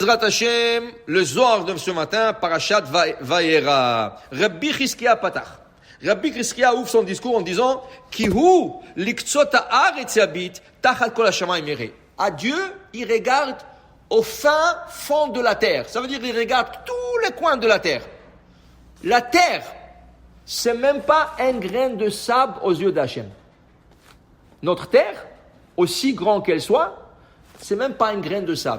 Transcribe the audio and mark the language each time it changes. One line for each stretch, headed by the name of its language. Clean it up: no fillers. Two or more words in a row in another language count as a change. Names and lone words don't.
Hebrew: בעזרת השם,
French: le Zohar de ce matin, Parashat Vayera. Rabbi Chizkia Patach. Rabbi Chizkia ouvre son discours en disant
Hebrew: כי הוא לקצות הארץ יביט תחת כל השמים יראה.
French: À Dieu, il regarde au fin fond de la terre. Ça veut dire qu'il regarde tous les coins de la terre. La terre, c'est même pas un grain de sable aux yeux d'Hachem. Notre terre, aussi grand qu'elle soit, c'est même pas un grain de sable.